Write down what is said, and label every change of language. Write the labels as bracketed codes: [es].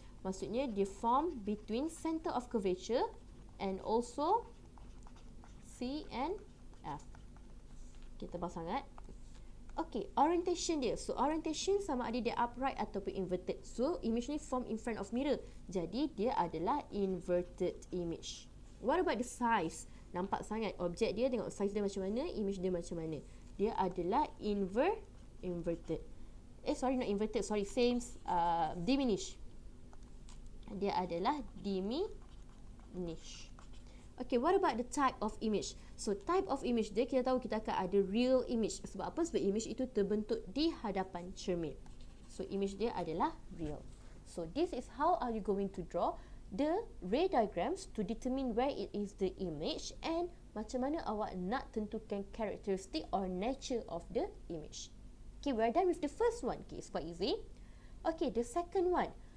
[en] Maksudnya, dia form between center of curvature and also C and F. [ms] Kita tebal sangat. Okay, orientation dia. So, orientation sama ada dia upright ataupun inverted. [en] So, image ni form in front of mirror. [ms] Jadi, dia adalah inverted image. [en] What about the size? [ms] Nampak sangat objek dia, tengok size dia macam mana, image dia macam mana. Dia adalah inverted. [en] Not inverted, same, diminish. [ms] Dia adalah diminish. [en] Okay, what about the type of image? [ms] So, type of image dia, kita tahu kita akan ada [en] real image. [ms] Sebab apa? Sebab image itu terbentuk di hadapan cermin. So, image dia adalah real. [en] So, this is how are you going to draw the ray diagrams to determine where it is the image and [ms] macam mana awak nak tentukan [en] characteristic or nature of the image. Okay, we're done with the first one. Okay, it's quite easy. Okay, the second one.